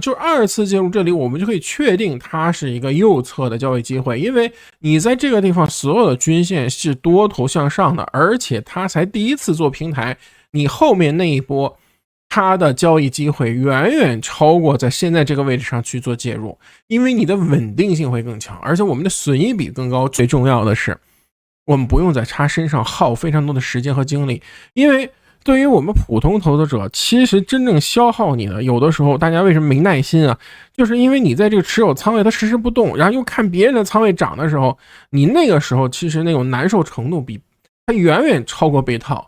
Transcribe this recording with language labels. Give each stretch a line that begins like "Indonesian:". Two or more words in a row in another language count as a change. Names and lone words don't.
Chinese: 就是2次介入這裡我們就可以確定它是一個右側的交易機會，因為你在這個地方所有的均線是多頭向上的，而且它才第一次做平台，你後面那一波它的交易機會遠遠超過在現在這個位置上去做介入，因為你的穩定性會更強，而且我們的損益比更高。最重要的是我們不用在它身上耗非常多的時間和精力，因為對於我們普通投資者，其實真正消耗你的，有的時候大家為什麼沒耐心就是因為你在這個持有倉位它遲遲不動，然後又看別人的倉位漲的時候，你那個時候其實那種難受程度比它遠遠超過被套。